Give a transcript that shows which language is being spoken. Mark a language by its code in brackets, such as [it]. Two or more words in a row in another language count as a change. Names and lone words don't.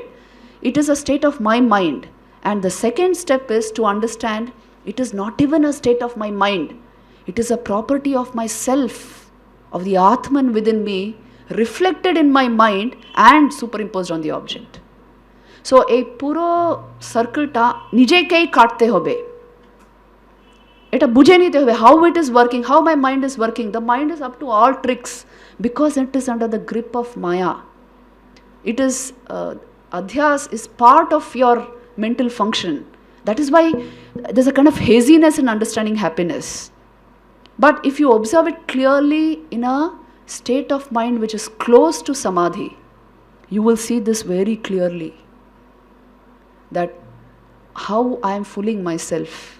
[en] It is a state of my mind. And the second step is to understand it is not even a state of my mind. It is a property of myself, of the Atman within me, reflected in my mind and superimposed on the object. [bn] So এ পুরো circle টা নিজেকেই কাটতে হবে. এটা বুঝে নিতে হবে [en] how it is working, how my mind is working. The mind is up to all tricks because it is under the grip of Maya. It is adhyas is part of your mental function. That is why there's a kind of haziness in understanding happiness. But if you observe it clearly in a state of mind which is close to samadhi, you will see this very clearly, that how I am fooling myself.